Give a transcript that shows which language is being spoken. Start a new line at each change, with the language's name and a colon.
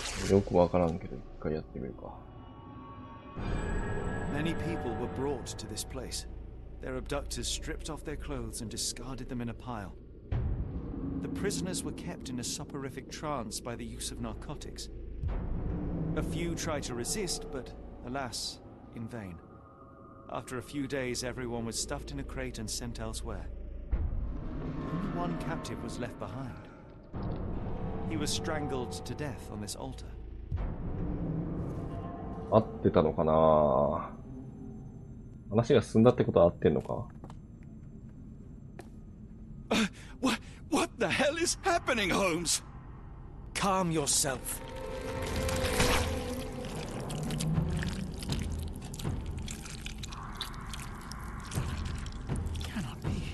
Japanese: よくわからんけど、一回やってみるか。
English: Many people were brought to this place. Their abductors stripped off their clothes and discarded them in a pile. The prisoners were kept in a soporific trance by the use of narcotics. A few tried to resist, but alas, in vain. After a few days, everyone was stuffed in a crate and sent elsewhere. Only one captive was left behind. He was strangled to death on this altar.
Japanese: 合ってたのかな。話が進んだってことは合ってんのか。
English: What the hell is happening, Holmes? Calm yourself. Cannot be.